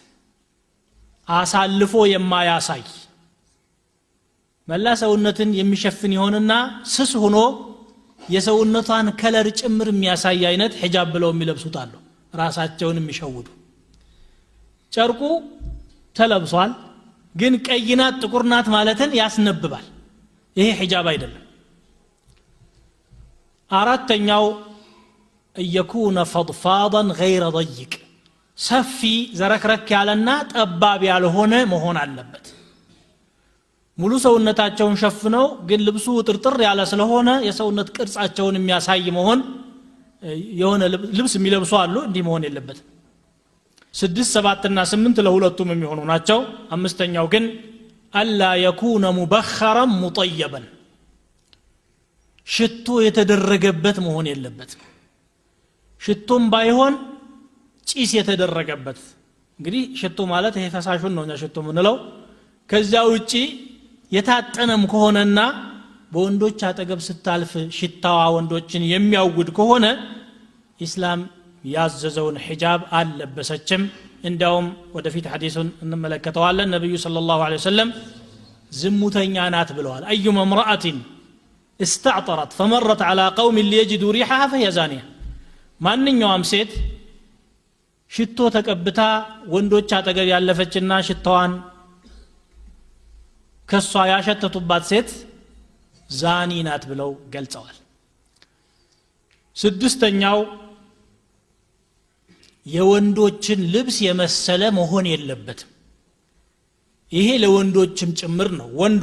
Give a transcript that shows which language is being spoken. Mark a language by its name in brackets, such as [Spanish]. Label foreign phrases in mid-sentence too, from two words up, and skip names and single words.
[Amharic] አሳልፎ የማያሳይ መላ ሰውነትን የሚሸፍን ይሆንና ስስ ሆኖ የሰውነቷን ከለር ጭምር የሚያሳይ አይነት ሒጃብ ብለው የሚለብሱት አሉ ራሳቸውን የሚሸውዱ ጨርቁ ተለብሷል ግን ቀይናት ጥቁርናት ማለትን ያስነብባል ይሄ ሒጃብ አይደለም አራተኛው [Arabic] يكون فضفاضا غير ضيق [Amharic] ሰፊ ዘረክረክ ያለና ጠባብ ያልሆነ መሆን አለበት ሙሉ ሰውነታቸውን ሸፍነው ግን ልብሱ ጥርጥር ያለ ስለሆነ የሰውነት ቅርጻቸውን የሚያሳይ መሆን የሆነ ልብስ የሚለብሱ አሉ እንዲህ መሆን የለበት 6 7 እና 8 ለሁለቱም የሚሆኑ ናቸው አምስተኛው ግን [Arabic] ألا يكون مبخرا مطيبا [Amharic] ሽቶ የተደረገበት መሆን የለበት ሽቶም ባይሆን ጪስ የተደረገበት እንግዲህ ሽቶ ማለት ይሄ ፈሳሹን ነው ሽቶ ምንለው ከዛ ውጪ የታጠነም ከሆነና በወንዶች አጠገብ ስታልፍ ሽታዋ ወንዶችን የሚያውድ ከሆነ ኢስላም ያዘዘውን ሒጃብ አልለበሰችም እንዳውም ወደፊት ሐዲሱን እንመለከተዋለን ነብዩ [Arabic] صلى الله عليه وسلم [Amharic] ዝሙተኛ ናት ብለዋል [Arabic] أيما امرأة استعطرت فمرت على قوم ليجدوا ريحها فهي زانية [Amharic] ማንኛውም ሴት ሽቶ ተቀብታ ወንዶች አጠገብ ያለፈችና ሽታዋን ከሷ ያሸተቱባት ሴት ዛኒ ናት ብለው ገልጸዋል ስድስተኛው የወንዶችን ልብስ የመሰለ መሆን የለበትም ይሄ ለወንዶችም ጭምር ነው ወንድ